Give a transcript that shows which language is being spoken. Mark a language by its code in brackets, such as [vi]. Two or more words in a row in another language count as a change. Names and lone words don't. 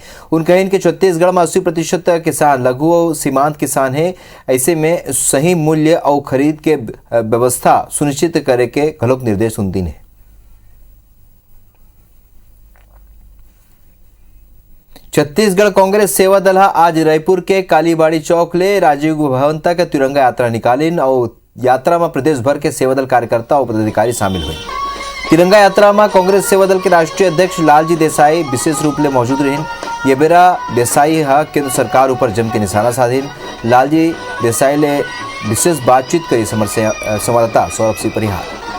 [hne] उन कहिन के छत्तीसगढ़ में 80% किसान लघु और सीमांत किसान है। ऐसे में सही मूल्य और खरीद के व्यवस्था सुनिश्चित करे के घलोक निर्देश उन दिन है। छत्तीसगढ़ कांग्रेस सेवा दल आज रायपुर के कालीबाड़ी चौक ले राजीव भवन तक तिरंगा यात्रा निकालिन और यात्रा में प्रदेश भर के सेवा दल कार्यकर्ता और पदाधिकारी शामिल हुए। तिरंगा यात्रा में कांग्रेस सेवा दल के राष्ट्रीय अध्यक्ष लालजी देसाई विशेष रूप से मौजूद रहे। ये बेरा देसाई हा केंद्र सरकार ऊपर जम के निशाना साधीन। लालजी देसाई ले विशेष बातचीत करी संवाददाता सौरभ सिंह परिहार।